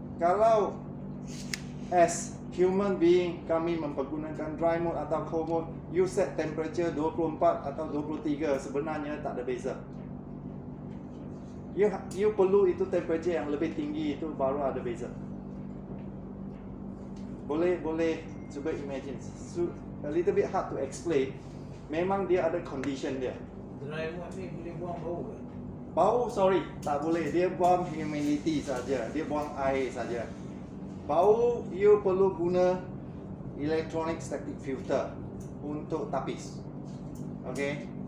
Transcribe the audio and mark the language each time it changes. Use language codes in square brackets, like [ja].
[ms] Kalau [en] as human being [ms] kami mempergunakan dry mode atau cold mode, [en] you set temperature [ms] 24 atau 23 sebenarnya tak ada beza. You perlu itu temperature yang lebih tinggi, itu baru ada beza. Boleh cuba imagine. [en] So, a little bit hard to explain. [ms] Memang dia ada condition dia. Dry mode ni boleh buang bau ke? Bau sorry, tak boleh. Dia buang humidity saja. Dia buang air saja. Bau you perlu guna [en] electronic static filter [ms] untuk tapis. Okay?